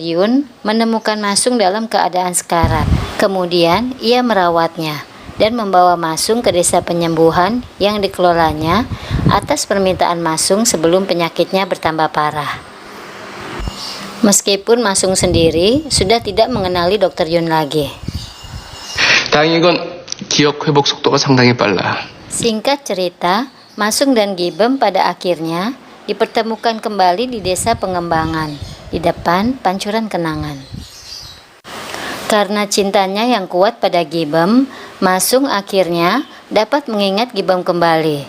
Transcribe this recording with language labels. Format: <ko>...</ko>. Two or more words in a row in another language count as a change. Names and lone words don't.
<id>Yun menemukan Masung dalam keadaan sekarat. Kemudian, ia merawatnya dan membawa Masung ke desa penyembuhan yang dikelolanya atas permintaan Masung sebelum penyakitnya bertambah parah. Meskipun Masung sendiri sudah tidak mengenali Dr. Yun lagi.</id> <ko>다행인 건 기억 회복 속도가 상당히 빨라.</ko> <id>Singkat cerita, Masung dan Gibem pada akhirnya dipertemukan kembali di desa Pengembangan, di depan pancuran kenangan. Karena cintanya yang kuat pada Gibem, Masung akhirnya dapat mengingat Gibem kembali.</id>